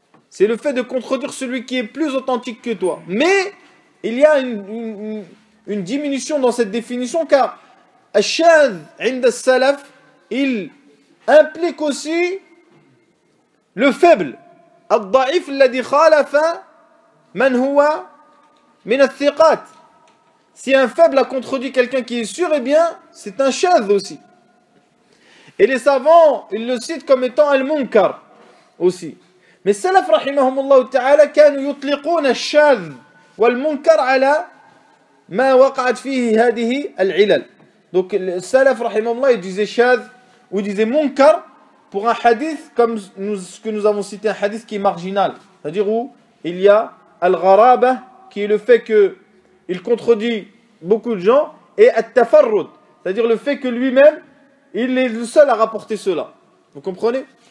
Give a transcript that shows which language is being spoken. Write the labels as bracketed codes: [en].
[fr] C'est le fait de contredire celui qui est plus authentique que toi. Mais il y a une diminution dans cette définition, car Ash-Shadh, [ar] 'inda as-salaf, [fr] il implique aussi le faible. [ar] Al-da'if alladhi khalafa man huwa Minathiqat. [fr] Si un faible a contredit quelqu'un qui est sûr, eh bien, c'est un chaz aussi. Et les savants, ils le citent comme étant al-munkar aussi. [ar] Mais salaf rahimahumullah ta'ala, كانوا يطلقون الشاذ والمنكر على ما وقعت فيه هذه العلل. [fr] Donc salaf rahimahumullah, il disait شاذ ou il disait munkar pour un hadith comme nous, ce que nous avons cité, un hadith qui est marginal. C'est-à-dire où il y a al-gharaba, qui est le fait qu'il contredit beaucoup de gens, et al-tafarrud, c'est-à-dire le fait que lui-même, il est le seul à rapporter cela. Vous comprenez?